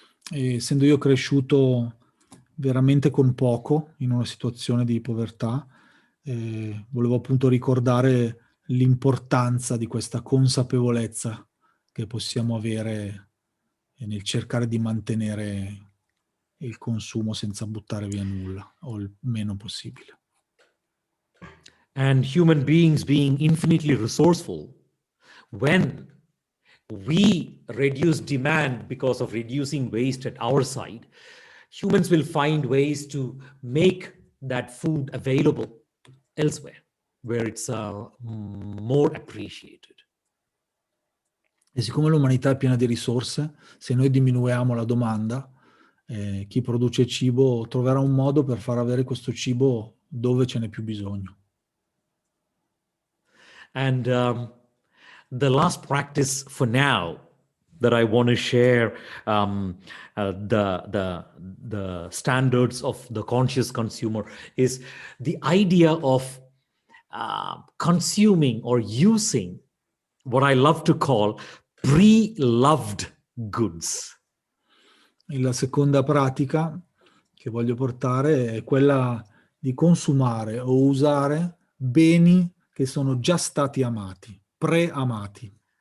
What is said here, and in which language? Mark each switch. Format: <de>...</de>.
<it>E essendo io cresciuto veramente con poco in una situazione di povertà, volevo appunto ricordare l'importanza di questa consapevolezza che possiamo avere nel cercare di mantenere il consumo senza buttare via nulla o il meno possibile.</it> <en>And human beings being infinitely resourceful, when we reduce demand because of reducing waste at our side, humans will find ways to make that food available elsewhere where it's more appreciated.</en> <it>E siccome l'umanità è piena di risorse, se noi diminuiamo la domanda, chi produce cibo troverà un modo per far avere questo cibo dove ce n'è più bisogno.</it> <en>And the last practice for now that I want to share, the standards of the conscious consumer, is the idea of consuming or using what I love to call pre-loved goods.</en> <it>E la seconda pratica che voglio portare è quella di consumare o usare beni che sono già stati amati, pre-amati.</it>